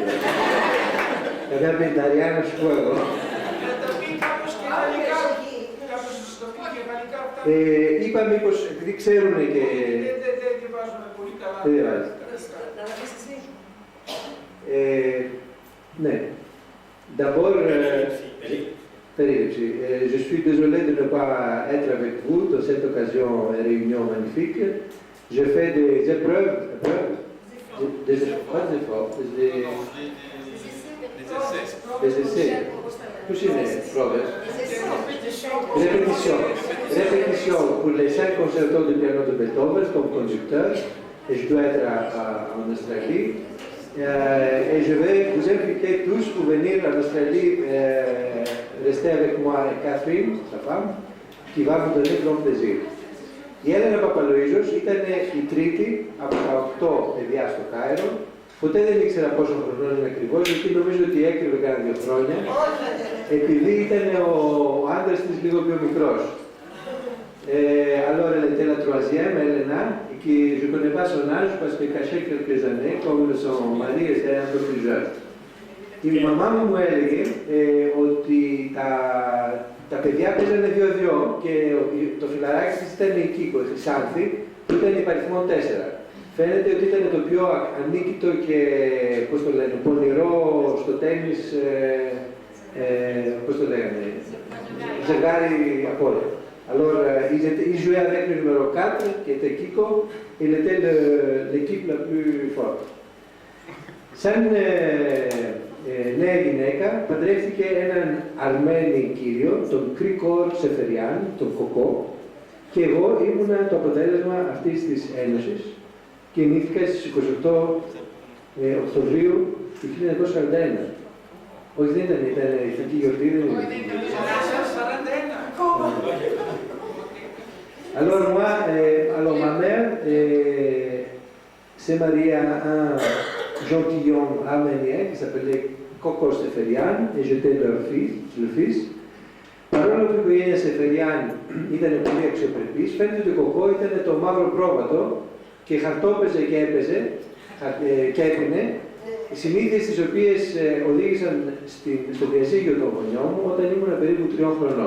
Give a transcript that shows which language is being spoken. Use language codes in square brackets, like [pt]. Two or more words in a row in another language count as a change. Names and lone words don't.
[el] Κατά πενταριά να σου πω εγώ. Είπα μήπως, επειδή ξέρουν και... Δεν βάζουμε πολύ καλά. Δεν βάζει. Ναι. [fr] D'abord, je suis désolé de ne pas être avec vous dans cette occasion et réunion magnifique. Je fais des épreuves, des essais. Tous les preuves. Répétition pour les 5 concertos de piano de Beethoven comme conducteur, et je dois être en Australie. Et je vais vous inviter tous pour venir en Australie, rester avec moi et Catherine, sa femme, qui va vous donner grand plaisir. [el] Η Έλενα Παπαλοΐζος ήταν η τρίτη από τα 8 παιδιά στο Κάιρο. Ποτέ δεν ήξερα πόσο χρονών είναι ακριβώς, γιατί νομίζω ότι έκρυβε κάνα 2 χρόνια, επειδή ήταν ο άντρας της λίγο πιο μικρός. [fr] Alors, elle était la 3e, Elena, qui je ne connais pas son âge parce que cachait quelques années, comme son mari était un peu plus jeune. [el] Η μαμά μου έλεγε ότι τα παιδιά παίζανε 2-2 και το φιλαράκι της ήταν η Κίκο, η Χρυσάνθη, που ήταν υπαριθμό 4. Φαίνεται ότι ήταν το πιο ανίκητο και, πώς το λένε, πονηρό στο τένις, πώς το λέγανε, ζευγάρι από όλα. [fr] Alors, ils jouaient avec le numéro 4, qui était Kiko, il était l'équipe la plus forte. [el] Σαν νέα γυναίκα, παντρεύτηκε έναν Αρμένη κύριο, τον Κρίκορ Σεφεριάν, τον Κοκό, και εγώ ήμουνα το αποτέλεσμα αυτής της ένωσης και γεννήθηκα στις 28 Οκτωβρίου του 1941. Όχι, δεν ήταν, η ηθική γιορτή, δεν ήταν. [fr] Alors moi, ma mère s'est mariée à un gentilhomme arménien qui s'appelait Koko Seferian et j'étais le fils. [el] Παρόλο που η οικογένεια Σεφεριάν ήταν πολύ αξιοπρεπής, φαίνεται ότι ο Κοκό ήταν το μαύρο πρόβατο και χαρτόπαιζε και έπινε, συνήθειες τις οποίες οδήγησαν στο διαζύγιο των γονιών μου όταν ήμουν περίπου 3 χρονών.